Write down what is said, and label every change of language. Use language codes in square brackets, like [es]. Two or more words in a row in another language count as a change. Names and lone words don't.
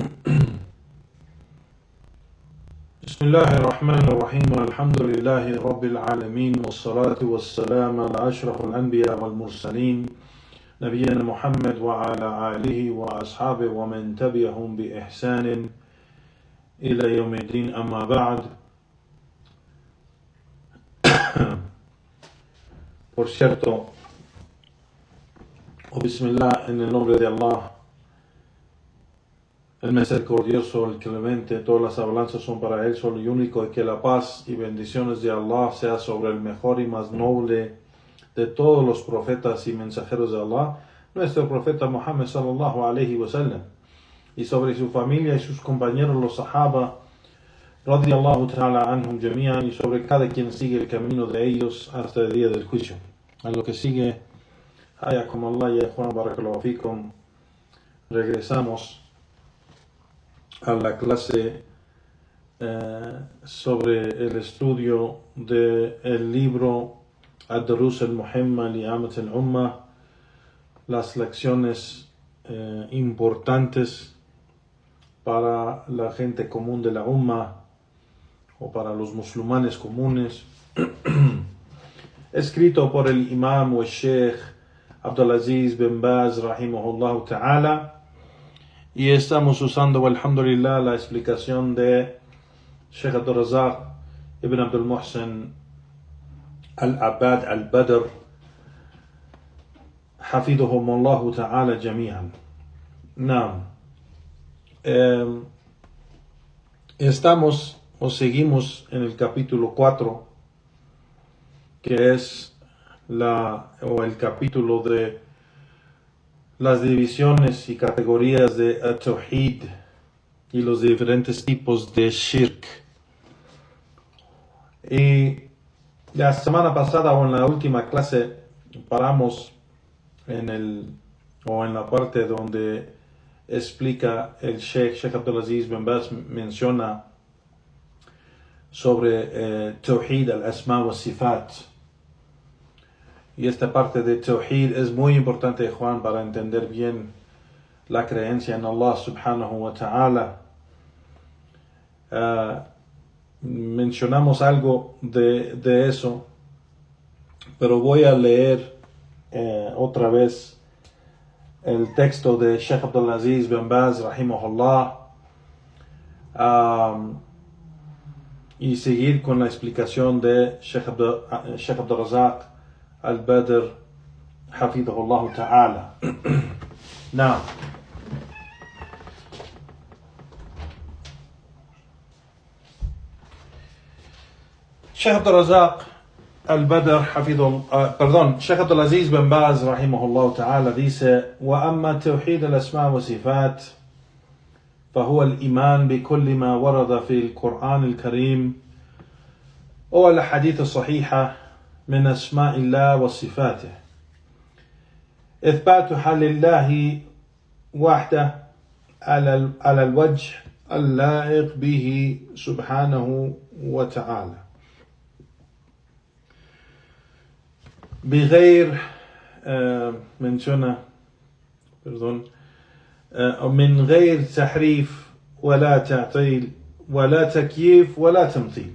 [ar] بسم الله الرحمن الرحيم. الحمد لله رب العالمين، والصلاة والسلام على أشرف الأنبياء والمرسلين نبينا محمد وعلى آله وأصحابه ومن تبعهم بإحسان إلى يوم الدين. أما بعد. [es] Por cierto, Bismillah, en el nombre de Allah, el misericordioso, el clemente, todas las alabanzas son para Él solo y único, y que la paz y bendiciones de Allah sea sobre el mejor y más noble de todos los profetas y mensajeros de Allah, nuestro profeta Muhammad [ar] صلى الله عليه وسلم, [es] y sobre su familia y sus compañeros los sahaba [ar] رضي الله تعالى عنهم جميعا, [es] y sobre cada quien sigue el camino de ellos hasta el día del juicio. A lo que sigue, [ar] حياكم الله يا [es] Juan [ar] بارك الله فيكم, [es] regresamos a la clase sobre el estudio del libro Ad-Durus al-Muhimma li Amat al-Ummah, las lecciones importantes para la gente común de la Ummah o para los musulmanes comunes, escrito por el imam o el sheikh Abdulaziz bin Baz [ar] رحمه الله تعالى, [es] y estamos usando, alhamdulillah, la explicación de Sheikh Abdul Razak ibn Abdul Muhsin al-Abad al-Badr [ar] حفظهم الله تعالى جميعا. [es] Estamos o seguimos en el capítulo 4, que es el capítulo de las divisiones y categorías de Tawhid y los diferentes tipos de Shirk. Y la semana pasada o en la última clase paramos en la parte donde explica el Sheikh Abdulaziz bin Baz, menciona sobre [ar] توحيد الأسماء والصفات. [es] Y esta parte de Tawhid es muy importante, Juan, para entender bien la creencia en Allah [ar] سبحانه وتعالى. [es] Mencionamos algo de eso, pero voy a leer otra vez el texto de Sheikh Abdulaziz bin Baz rahimahullah, y seguir con la explicación de Sheikh Abdul Razak al-Badr [ar] حفظه الله تعالى. [es] Now, Sheikh Abdul Razak al-Badr Sheikh Abdulaziz bin Baz rahimahullah ta'ala dice: [ar] وأما توحيد الأسماء والصفات فهو الإيمان بكل ما ورد في القرآن الكريم والأحاديث الصحيحة من أسماء الله وصفاته، إثباتها لله وحده على الوجه اللائق به سبحانه وتعالى، بغير من غير تحريف ولا تعطيل ولا تكييف ولا تمثيل.